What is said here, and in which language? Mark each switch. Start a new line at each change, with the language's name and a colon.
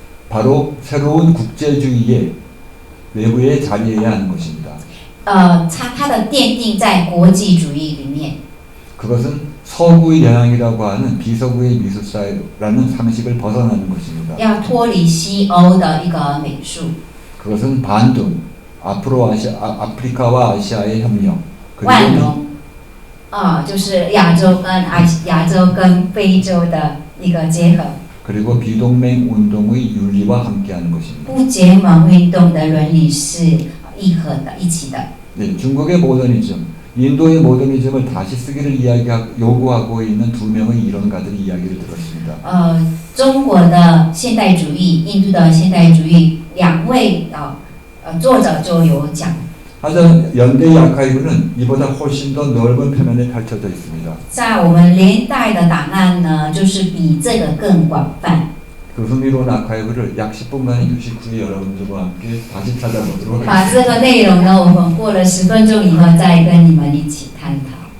Korean: 바로 새로운 국제주의의 외부에 자리해야 하는 것입니다.
Chinese: 它的奠定在国际主义里面。
Korean: 그것은 서구의 영향이라고 하는 비서구의 미술사라는 상식을 벗어나는 것입니다.
Chinese: 要脱离西欧的一个美术，
Korean: 그것은 반둥, 아프리카와 아시아의 협력,
Chinese: 万荣，就是亚洲跟非洲的一个结合，
Korean: 그리고 비동맹 운동의 윤리와 함께하는 것입니다.
Chinese: 不结盟运动的伦理是一合的、一起的。
Korean: 네, 중국의 모더니즘, 인도의 모더니즘을 다시 쓰기를 요구하고 있는 두 명의 이론가들의 이야기를 들었습니다.
Chinese: 中国的现代主义、印度的现代主义，两位作者就有讲。
Korean: 하지만 연대의 아카이브는 이보다 훨씬 더 넓은 표면에 펼쳐져 있습니다.
Chinese: 在我们连代的档案呢，就是比这个更广泛。
Korean: 그 흥미로운 아카이브를 약 10분간의 휴식 후에 여러분들과 함께 다시 찾아보도록
Chinese: 把
Korean: 하겠습니다.
Chinese: 这个内容呢，我们过了10分钟以后再跟你们一起探讨。